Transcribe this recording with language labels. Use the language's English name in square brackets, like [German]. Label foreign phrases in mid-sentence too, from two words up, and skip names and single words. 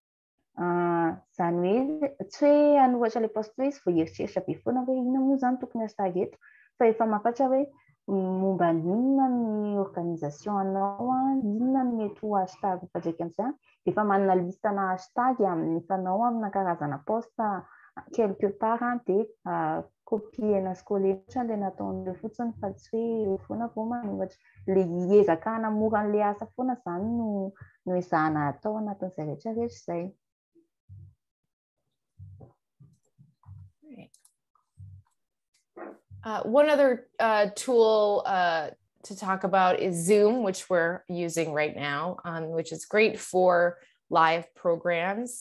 [Malagasy] Izany hoe tsy hoe anohatra le post hoe izy vao heritreritra be foana hoe inona moa zany tokony hashtag eto, fa efa mahafantatra hoe momba inona ny organisation anao, inona ny mety ho hashtag fadraiky amin'izay, dia efa manana lista na hashtag amin'ny fanao amina karazana post [French] quelque part [Malagasy] dia copiena sy collena le nataon'ireo fotsiny fa tsy hoe foana vao manohatra. Le hiezaka hanamora an'le asa foana zany no ezahana atao anatin'izay rehetrarehetra izay. [English] One other tool to talk about is Zoom, which we're using right now, which is great for live programs.